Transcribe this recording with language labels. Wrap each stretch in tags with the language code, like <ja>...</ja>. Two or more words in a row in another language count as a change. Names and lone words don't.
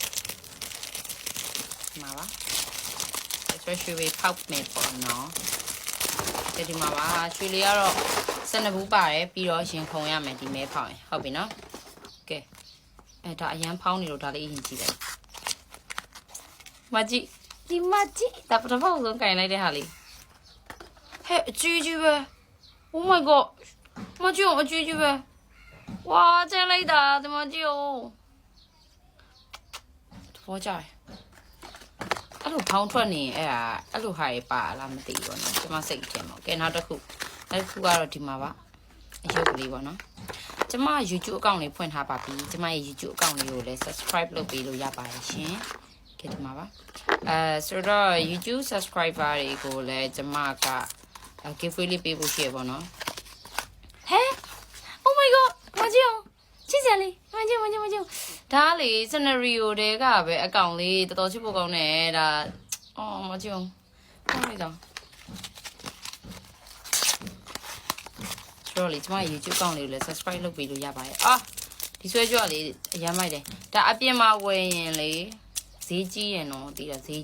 <my>ဒီမှာပါရွှေလေးဖောက်မယ်ပေါ့နော်ကဲဒီမှာပါရွှေလေးကတော့12ဘူးပါတယ်ပြီးတော့ရင်ခုံရမယ်ဒီမဲဖောက်ရင်ဟုတ်ပြီနော်ကဲဒါအရန်ဖောင်းနေလို့ဒါလေးရင်ကြည့်လိုက်မကြည့်ဒီမကြည့်ဒါပထမဆုံးကင်လိုက်တဲ့ဟာလေးဟဲ့အကြီးကြီးပဲ</my> <en>Oh my god</en> <my>မကြည့်အောင်အကြီးကြီးပဲဝါကျန်လိုက်တာဒီမကြည့်အောင် တော့ကြတယ်အဲ့လိုဖောင်းထွက်နေအဲ့ဒါအဲ့လိုဟာရပါလားမသိဘူးနော်ကျွန်မစိတ်ထဲမှာကဲနောက်တစ်ခု ကတော့ဒီမှာပါအရုပ်ကလေးပေါ့နော်ကျွန်မ YouTube account လေးဖွင့်ထားပါပြီကျွန်မရဲ့ YouTube account လေးကိုလည်း subscribe လုပ်ပေးလို့ရပါတယ်ရှင်ကဲဒီမှာပါဆိုတော့ YouTube subscriber တွေကိုလည်းကျွန်မက giveaway လေးပေးဖို့ရှိရပေါ့နော်ဟဲ့</my> <en>Oh my god</en> <my>မကြည့်အောင်ချစ်စရာလေးမကြည့်ဒါလေ scenario တွေကပဲအကောင့်လေးတော်တော်ချစ်ဖို့ကောင်းတယ်ဒါအော်မကြည့်အောင်ဟုတ်ပြီတော့ ဆိုတော့လေကျွန်မ YouTube account လေးကိုလည်း subscribe လုပ်ပေးလို့ရပါတယ်အာဒီဆွဲကြွလေးအရမ်းမိုက်တယ်ဒါအပြင်မှာဝယ်ရင်လေဈေးကြီးရင်တော့တည်တာဈေး</my>